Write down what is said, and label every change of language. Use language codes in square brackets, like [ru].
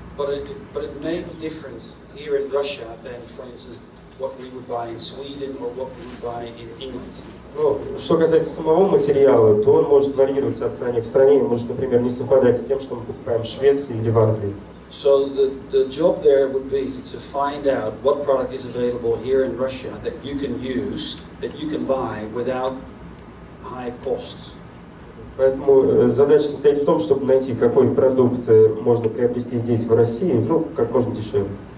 [en] But it may be different here in Russia than, for instance, what we would buy in Sweden or what we would buy in England. [ru] Но что касается самого материала, то он может варьироваться от страны к стране, и может, например, не совпадать с тем, что мы покупаем в Швеции или в Англии. [en] So the job there would be to find out what product is available here in Russia that you can use, that you can buy without high costs. [ru] Поэтому задача состоит в том, чтобы найти, какой продукт можно приобрести здесь, в России, ну, как можно дешевле.